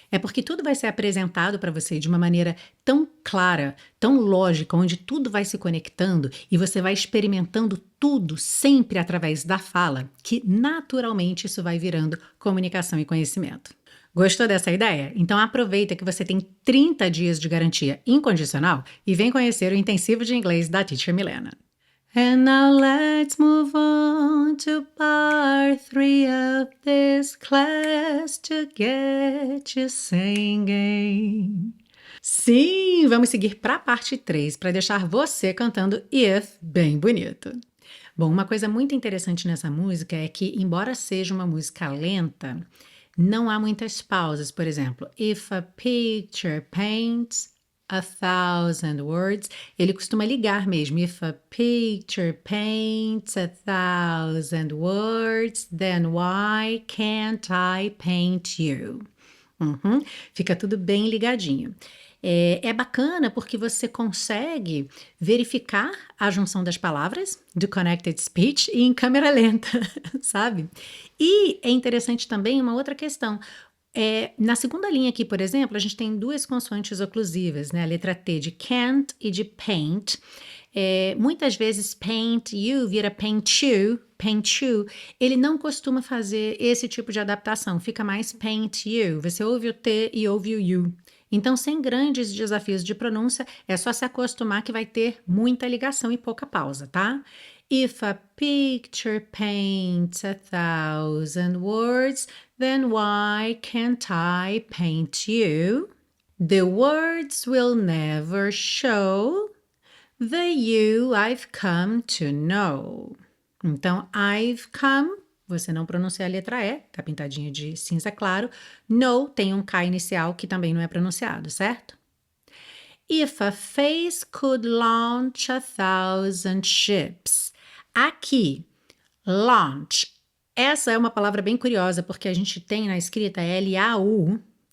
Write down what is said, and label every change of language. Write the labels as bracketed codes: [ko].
[pt] É porque tudo vai ser apresentado para você de uma maneira tão clara, tão lógica, onde tudo vai se conectando e você vai experimentando tudo sempre através da fala, que naturalmente isso vai virando comunicação e conhecimento. Gostou dessa ideia? Então aproveita que você tem 30 dias de garantia incondicional e vem conhecer o intensivo de inglês da Teacher Milena. [en] And now let's move on to part 3 of this class to get you singing. [pt] Sim, vamos seguir para a parte 3 para deixar você cantando If bem bonito. Bom, uma coisa muito interessante nessa música é que, embora seja uma música lenta, não há muitas pausas. Por exemplo, [en] if a picture paints 1,000 words, [pt] ele costuma ligar mesmo. [en] If a picture paints 1,000 words, then why can't I paint you? [pt] Uhum, fica tudo bem ligadinho. É bacana porque você consegue verificar a junção das palavras do Connected Speech e em câmera lenta, sabe? E é interessante também uma outra questão. Na segunda linha aqui, por exemplo, a gente tem duas consoantes oclusivas, né? A letra T de can't e de paint. Muitas vezes [en] paint you [pt] vira [en] paint you, paint you. [pt] Ele não costuma fazer esse tipo de adaptação, fica mais [en] paint you. [pt] Você ouve o T e ouve o you. Então, sem grandes desafios de pronúncia, é só se acostumar que vai ter muita ligação e pouca pausa, tá? [en] If a picture paints 1,000 words, then why can't I paint you? The words will never show the you I've come to know. [pt] Então, [en] I've come, [pt] você não pronuncia a letra E, tá pintadinha de cinza claro. Know tem um K inicial que também não é pronunciado, certo? [en] If a face could launch 1,000 ships. [pt] Aqui, launch. Essa é uma palavra bem curiosa, porque a gente tem na escrita L-A-U-N-C-H.